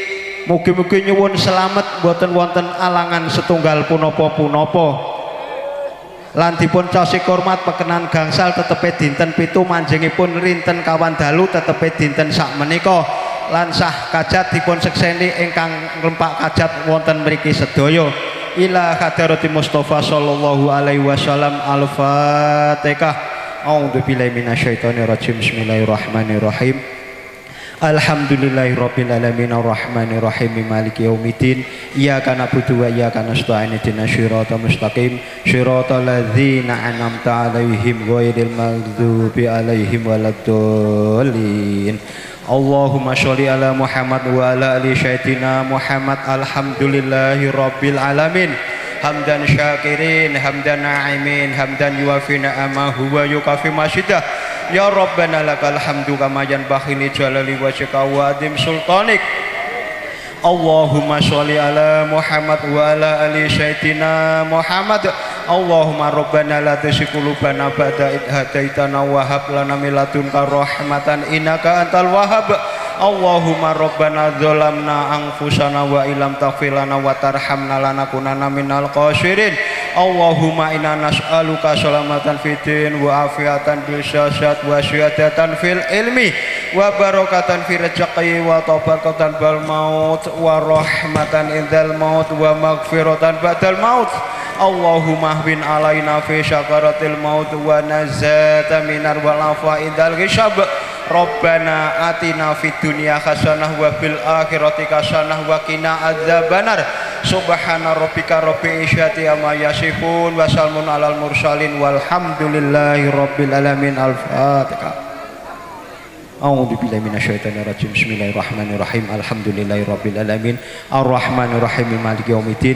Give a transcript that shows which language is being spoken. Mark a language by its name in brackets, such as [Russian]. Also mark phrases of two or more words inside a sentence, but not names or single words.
[Javanese] Mugi-mugi nyuwun selamat mboten wonten alangan setunggal punapa-punapa. Lan dipun cosi hormat pekenan gangsal tetepe dinten 7 manjingipun rinten kawan dalu tetepe dinten sak menika. Lan sah kajat dipun sekseni ingkang nglempak kajat wonten mriki sedaya. [Arabic] إلى حضرة المصطفى صلى الله عليه وسلم. Al-Fatihah. أعوذ بالله من الشيطان الرجيم. بسم الله الرحمن الرحيم. الحمد لله رب العالمين الرحمن الرحيم مالك يوم الدين إياك نعبد وإياك نستعين اهدنا الصراط المستقيم صراط الذين أنعمت عليهم غير المغضوب عليهم ولا الضالين. اللهم صل على محمد وعلى آل سيدنا محمد. الحمد لله رب العالمين حمدا شاكرين حمدا ناعمين حمدا يوافي نعمه ويكافئ مزيده. يا ربنا لك الحمد كما ينبغي لجلال وجهك وعظيم سلطانك. اللهم صل على محمد وعلى آل سيدنا محمد. اللهم ربنا لا تزغ قلوبنا بعد إذ هديتنا وهب لنا من لدنك رحمة إنك أنت الوهاب. اللهم ربنا ظلمنا أنفسنا وإن لم تغفر لنا وترحمنا لنكونن من الخاسرين. اللهم إنا نسألك سلامة في الدين وعافية بالشهد وشهادة في العلم وبركة في الرزق وتوبة قبل الموت ورحمة عند الموت ومغفرة بعد الموت. اللهم هون علينا في سكرات الموت والنجاة من النار والعفو عند الحساب. ربنا آتنا في الدنيا حسنة وفي الآخرة حسنة وقنا عذاب النار. سبحان ربك رب العزة عما يصفون وسلام على المرسلين والحمد لله رب العالمين. Al-Fatihah. أعوذ بالله من الشيطان الرجيم. بسم الله الرحمن الرحيم. الحمد لله رب العالمين. الرحمن الرحيم مالك يوم الدين.